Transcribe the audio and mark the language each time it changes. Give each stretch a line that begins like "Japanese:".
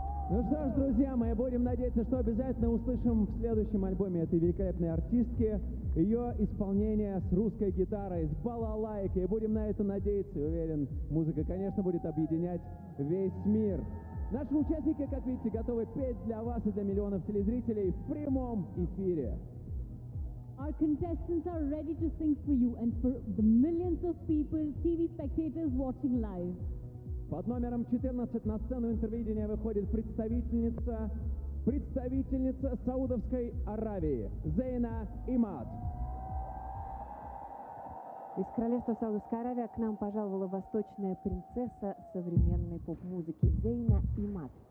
Russian: Ну что ж, друзья мои, будем надеяться, что обязательно услышим в следующем альбоме этой великолепной артистки ее исполнение с русской гитарой, с балалайкой. Будем на это надеяться, уверен, музыка, конечно, будет объединять весь мир. Наши участники, как видите, готовы петь для вас и для миллионов телезрителей в прямом эфире.
English: Our contestants are ready to sing for you and for the millions of people, TV spectators watching live.
Russian: Под номером 14 на сцену Интервидения выходит представительница Саудовской Аравии, Зейна Имад. Из королевства Саудовской Аравии к нам пожаловала восточная принцесса современной поп-музыки, Зейна Имад.